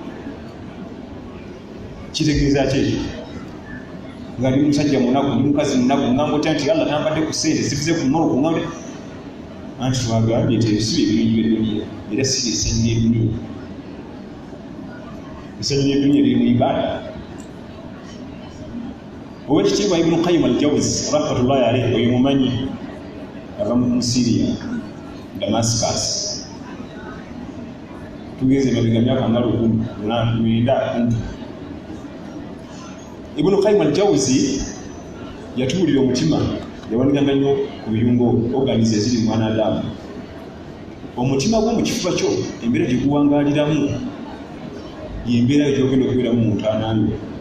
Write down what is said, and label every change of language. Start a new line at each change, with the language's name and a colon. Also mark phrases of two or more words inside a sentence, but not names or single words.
Ganda: kitegeeza kyekyo nga ndi musajja munaku ndi mukazi munaku ngamba otya nti Allah tampadde ku ssente sifuze ku mmolo kuŋŋambe anti twagambye nti ebisibo ebirungi by'eduniya era si essanyu ly'eduniya essanyu ly'eduniya liri mu ibaada owekitiibwa Ibn Qayyim al-Jawzi
Arabic: رحمة الله عليه
Ganda: oyo mumanyi ava mu Syria Damascus tugeze mabega myaka nga 9 Ibn Qayyim al-Jawzi yatuulira omutima yawanikanga nnyo ku biyungo organize ziri mwana Adamu omutima gwo mu kifuba kyo embeera gye guwangaaliramu y'embeera gy'ogenda okubeeramu mu ntaanange.